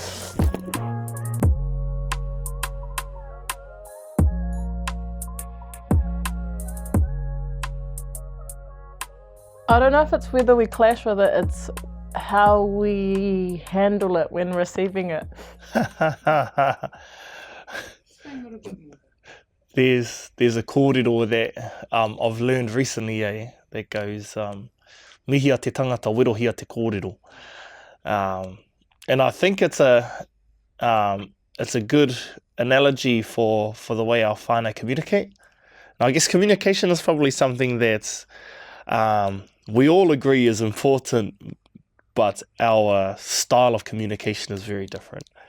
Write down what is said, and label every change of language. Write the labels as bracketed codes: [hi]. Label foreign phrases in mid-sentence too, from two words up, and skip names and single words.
[en] I don't know if it's whether we clash with it, it's how we handle it when receiving it. There's a kōrero that I've learned recently, that goes, [mi] mihia te tangata, wirohia te kōrero. [en] And I think it's a good analogy for the way our whānau communicate. I guess communication is probably something that we all agree is important, but our style of communication is very different.